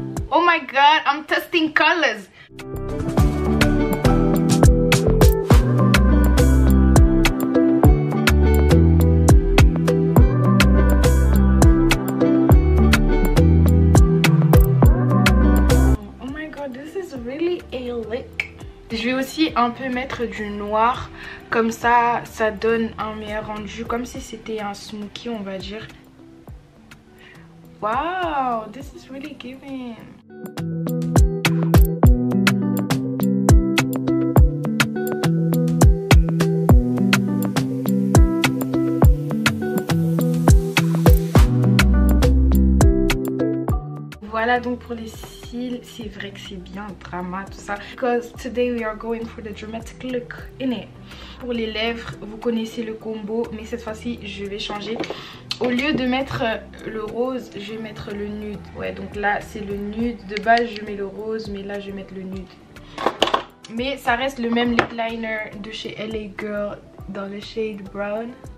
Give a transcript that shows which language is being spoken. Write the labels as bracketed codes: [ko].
[en] Oh my god, I'm testing colors. Oh my god, this is really a look. [fr] Je vais aussi un peu mettre du noir, comme ça, ça donne un meilleur rendu, comme si c'était un smoky, on va dire. [en] Wow, this is really giving. [fr] Voilà donc pour les cils, c'est vrai que c'est bien drama tout ça. [en] Because today we are going for the dramatic look in it. [fr] Pour les lèvres, vous connaissez le combo, mais cette fois-ci je vais changer. Au lieu de mettre le rose, je vais mettre le nude. Ouais, donc là c'est le nude. De base je mets le rose, mais là je vais mettre le nude. Mais ça reste le même lip liner de chez LA Girl dans le shade brown.